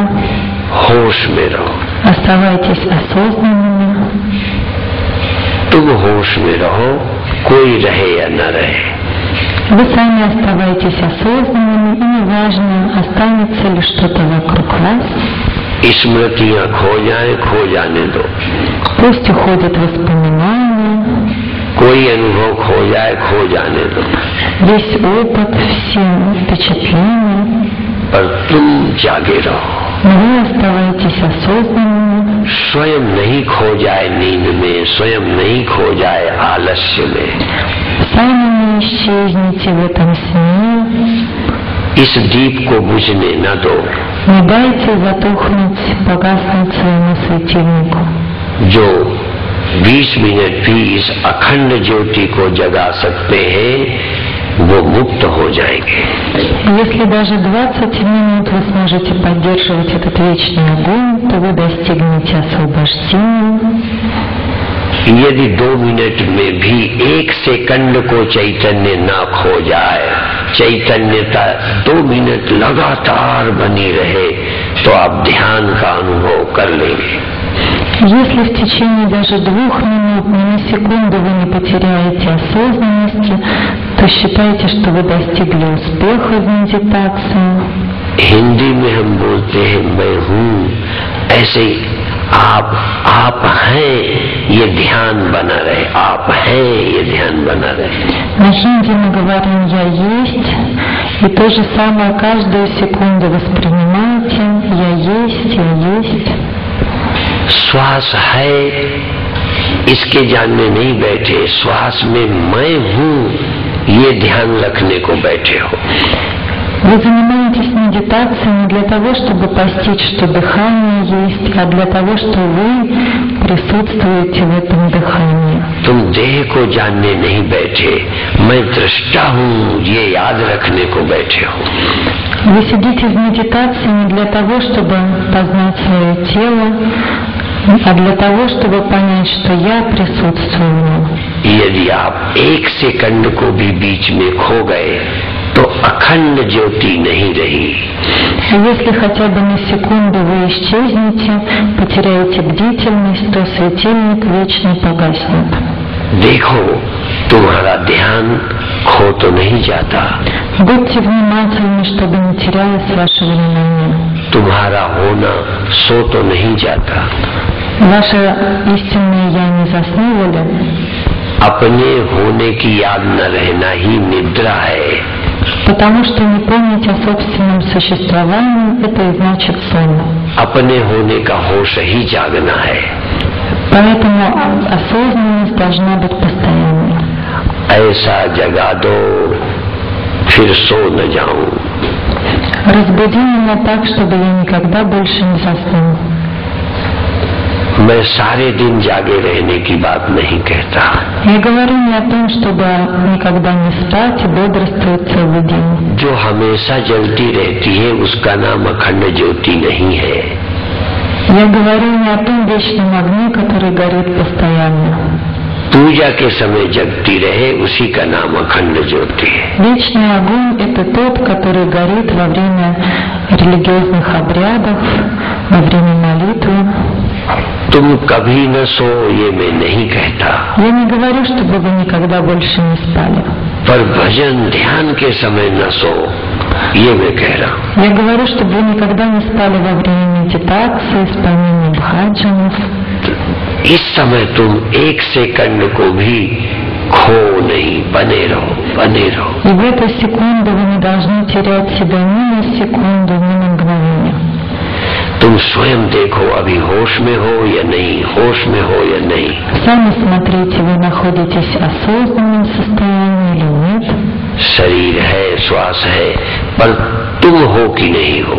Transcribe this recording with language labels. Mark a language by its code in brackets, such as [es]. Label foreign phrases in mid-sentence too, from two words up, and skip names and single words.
[hi] होश में रहो। [ru] Оставайтесь осознанными. [hi] तुम होश में रहो, कोई रहे या न रहे। [ru] Вы сами оставайтесь осознанными, и неважно, останется ли что-то вокруг вас. [hi] स्मृतियां खो जाए, खो जाने दो। [ru] Пусть уходят воспоминания, [hi] कोई अनुभव खो जाए, खो जाने दो। [ru] весь опыт, все впечатления, [hi] पर तुम जागे रहो। [ru] но вы оставайтесь осознанными. [hi] स्वयं नहीं खो जाए नींद में, स्वयं नहीं खो जाए आलस्य में। [ru] Сами не исчезните в этом сне. [hi] इस दीप को बुझने न दो। [ru] Не дайте затухнуть, погаснуть своему светильнику. [hi] जो 20 मिनट भी इस अखंड ज्योति को जगा सकते हैं वो मुक्त हो जाएंगे। [ru] Если даже 20 минут вы сможете поддерживать этот вечный огонь, то вы достигнете освобождения. [hi] यदि 2 मिनट में भी 1 सेकंड को चैतन्य न खो जाए, चैतन्यता 2 मिनट लगातार बनी रहे, तो आप ध्यान का अनुभव कर लेंगे। [ru] Если в течение даже 2 минут, ни на секунду вы не потеряете осознанности, то считайте, что вы достигли успеха в медитации. [hi] हिंदी में हम बोलते हैं मैं हूँ, ऐसे आप हैं ये ध्यान बना रहे, आप हैं ये ध्यान बना रहे। [ru] На хинди мы говорим «я есть», и то же самое каждую секунду воспринимайте «я есть». [hi] श्वास है इसके जानने नहीं बैठे, श्वास में मैं हूँ ये ध्यान रखने को बैठे हो। [ru] Вы занимаетесь медитацией не для того, чтобы постичь, что дыхание есть, а для того, что вы присутствуете в этом дыхании. [hi] तुम देह को जानने नहीं बैठे, मैं दृष्टा हूँ ये याद रखने को बैठे हो। [ru] Вы сидите в медитации не для того, чтобы познать свое тело, а для того, чтобы понять, что я присутствую в нем. [hi] यदि आप 1 सेकंड को भी बीच में खो गए तो अखंड ज्योति नहीं रही। [ru] Если хотя бы на секунду вы исчезнете, потеряете бдительность, то светильник вечно погаснет. [hi] देखो तुम्हारा ध्यान खो तो नहीं जाता, [ru] Будьте внимательны, чтобы не терялось ваше внимание. [hi] तुम्हारा होना सो तो नहीं जाता। [ru] Ваше истинное «я» не заснуло ли? [hi] अपने होने की याद न रहना ही निद्रा है। [ru] Потому что не помнить о собственном существовании — это и значит сон. [hi] अपने होने का होश ही जागना है। [ru] Поэтому осознанность должна быть постоянной. [hi] ऐसा जगा दो फिर सो न जाऊं। [ru] Разбуди меня так, чтобы я никогда больше не заснул. [hi] मैं सारे दिन जागे रहने की बात नहीं कहता। [ru] Я говорю не о том, чтобы никогда не спать и бодрствовать целый день. [hi] जो हमेशा जलती रहती है उसका नाम अखंड ज्योति नहीं है। [ru] Я говорю не о том вечном огне, который горит постоянно. [hi] पूजा के समय जगती रहे, उसी का नाम अखंड ज्योति है। [ru] Вечный огонь – это тот, который горит во время религиозных обрядов, во время молитвы. [hi] तुम कभी न सो, ये मैं नहीं कहता, [ru] Я не говорю, чтобы вы никогда больше не спали. [hi] पर भजन ध्यान के समय न सो, ये मैं कह रहा हूँ। [ru] Я говорю, чтобы вы никогда не спали во время медитации, исполнения бхаджанов. [hi] इस समय तुम एक सेकंड को भी खो नहीं, बने रहो, बने रहो। [ru] И в эту секунду вы не должны терять себя ни на секунду, ни на мгновение. [hi] तुम स्वयं देखो अभी होश में हो या नहीं, होश में हो या नहीं। [ru] Сами смотрите, вы находитесь в осознанном состоянии или нет. [hi] शरीर है, श्वास है, पर तुम हो कि नहीं हो।